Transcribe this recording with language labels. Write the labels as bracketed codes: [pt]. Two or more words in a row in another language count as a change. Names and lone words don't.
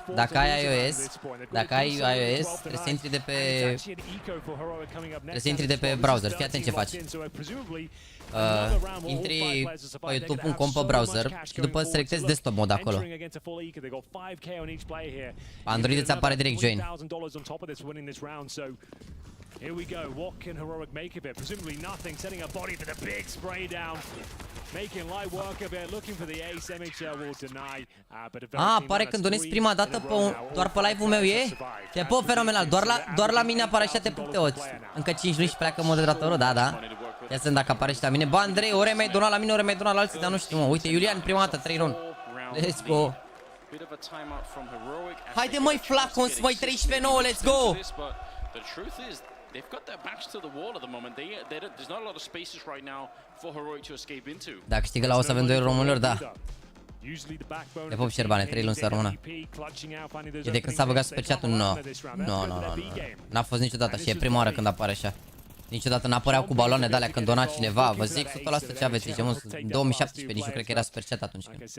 [ro] Dacă ai iOS, trebuie să intri de pe... Trebuie să intri de pe browser. Fii atent ce faci. Intri pe youtube.com pe browser și după selectezi [en] desktop mode [ro] acolo. Android îți apare direct join. [en] Here we go. What can Heroic make of it? Presumably nothing. Setting a body for the big spray down. Making light work of it. Looking for the ace. MHL will deny. [ro] Pare când donezi prima dată doar pe live-ul meu e? Te pup, fenomenal. Doar la mine apare așa, te pup, te oți. Încă 5 luni și pleacă moderatorul, da. Ia să vedem dacă apare și la mine. Bă, Andrei, ori mai donat la mine, ori mai donat la alții, dar nu știu, mă. Uite, Iulian, prima dată, 3 ron. [en] Let's go. [ro] Haide, măi, Flacons, măi, 13-9, [en] let's go. They've got their backs to the wall at the moment. There's not a lot of spaces right now for Heroic to escape into. [ro] Dacă câștigă la o să avem 2 românilor, da. Le pup Șerbane, 3 luni să rămână. E de când s-a băgat [en] super chat-ul? [ro] Nu. N-a fost niciodată așa, e prima oară când apare așa. Niciodată n-apăreau cu baloane de-alea când dona cineva. Vă zic 100% ce aveți, zice, în 2017, nici nu cred că era [en] super chat [ro] atunci.